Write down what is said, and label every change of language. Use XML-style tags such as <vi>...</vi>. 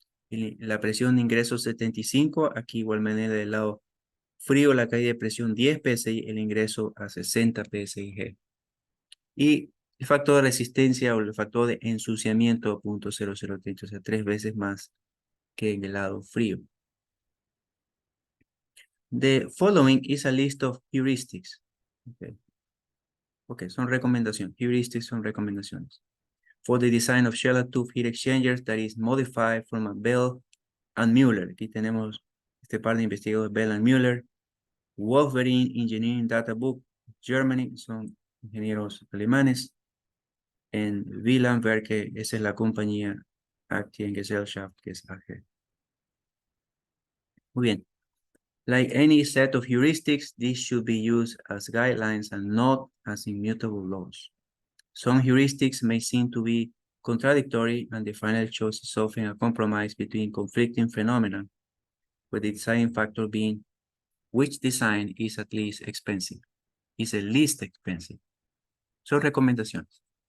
<es>Y la presión de ingreso 75, aquí igual manera del lado frío, la caída de presión 10 PSI, el ingreso a 60 PSIG. Y el factor de resistencia o el factor de ensuciamiento 0.003, o sea, 3 veces más que en el lado frío.</es> <en>The following is a list of heuristics. Okay,</en> <es>son recomendaciones.</es> <en>Heuristics</en> <es>son recomendaciones.</es> <en>For the design of shell-and-tube heat exchangers that is modified from a Bell and Mueller.</en> <es>Aquí tenemos este par de investigadores, Bell and Mueller. Wolverine Engineering Data Book, Germany, son ingenieros alemanes. En Wieland, que esa es la compañía Aktiengesellschaft, que es AG. Muy bien.</es> <en>Like any set of heuristics, these should be used as guidelines and not as immutable laws. Some heuristics may seem to be contradictory, and the final choice is often a compromise between conflicting phenomena, with the deciding factor being which design is at least expensive, is the least expensive.</en> <es>Son recomendaciones.</es>